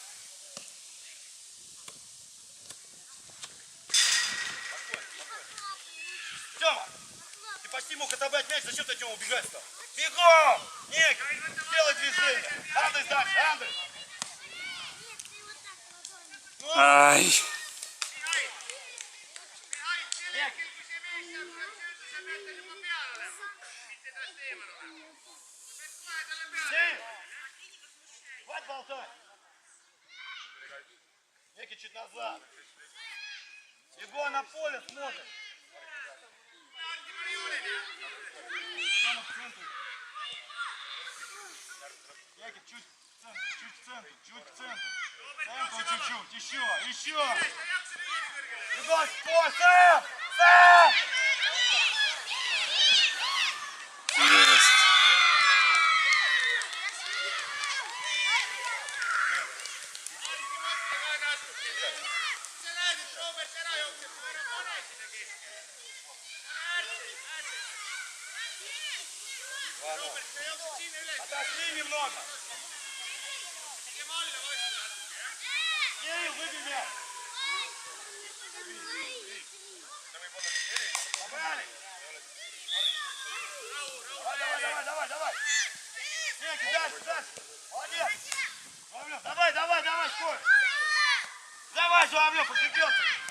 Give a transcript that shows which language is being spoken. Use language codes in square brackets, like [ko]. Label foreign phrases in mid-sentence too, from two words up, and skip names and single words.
[ru] Тёма, ты почти мог отобрать мяч, зачем ты от него убегать стал? Бегом! Ник, делай движение! Андрей, дальше, Андрей! ай, [et] Mihhail, sellel hetkel, kui see mees saab söödu, sa pead tal juba peal olema. Mitte tast eemal olema. Sa pead kohe talle peale. [ru] Сей! Хватит болтать! Некий чуть назад. Егор на поле смотрит. Тёма в центре. Некий чуть в центр, чуть в центр, чуть в центр. Центру чуть-чуть, еще. Егор, спой, сам! Сам! есть. [et] Sa näed, et Robert ära jookseb, kui ära pane sinna keskele. Pane äärtselt. Robert, sa jooksed sinna üles. [ru] Отошли немного. [et] Tegema alla vastu natuke, jah? [ru] Кирилл, выбей мяч. Собрали. Давай. Сенька, дальше. Молодец. Журавлев, давай, скоро. Давай, Журавлев, покрепился.